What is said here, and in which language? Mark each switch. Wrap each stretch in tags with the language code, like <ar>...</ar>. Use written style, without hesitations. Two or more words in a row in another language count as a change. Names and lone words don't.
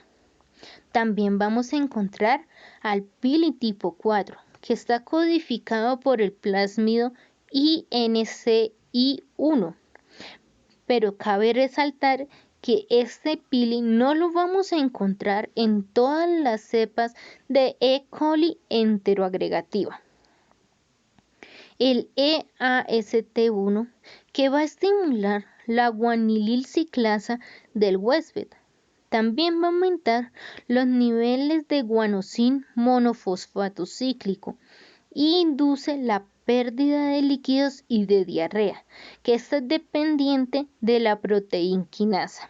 <es>También vamos a encontrar al pili tipo 4, que está codificado por el plásmido INCI1, pero cabe resaltar que este pili no lo vamos a encontrar en todas las cepas de E. coli enteroagregativa. El EAST1, que va a estimular la guanilil ciclasa del huésped. También va a aumentar los niveles de guanosin monofosfato cíclico y induce la pérdida de líquidos y de diarrea, que está dependiente de la proteína quinasa.</es>